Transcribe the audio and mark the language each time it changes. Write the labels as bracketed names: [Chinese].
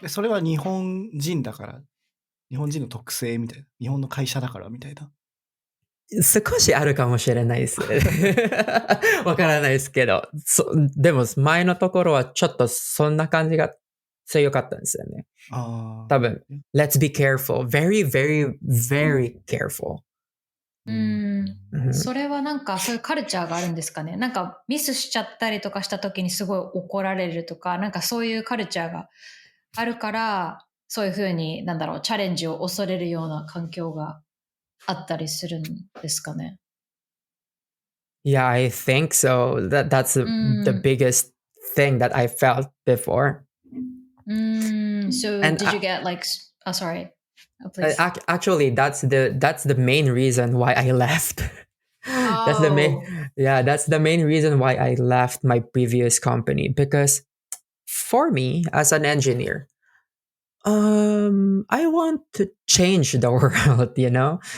[Japanese] でそれは日本人だから、日本人の特性みたいな、日本の会社だからみたいな。少しあるかもしれないです。わからないですけど。でも前のところはちょっとそんな感じが強かったんですよね。多分、 [English] let's be careful. Very, very, very careful. [Japanese] それはなんかそういうカルチャーがあるんですかね。なんかミスしちゃったりとかした時にすごい怒られるとか、なんかそういうカルチャーがあるから、そういうふうにチャレンジを恐れるような環境があったりするんですかね。 [English] Yeah, I think so. That's the biggest thing that I felt before. So And did you get sorry. Please. Actually, that's the main reason why I left. That's the main reason why I left my previous company because for me as an engineer, I want to change the world, you know?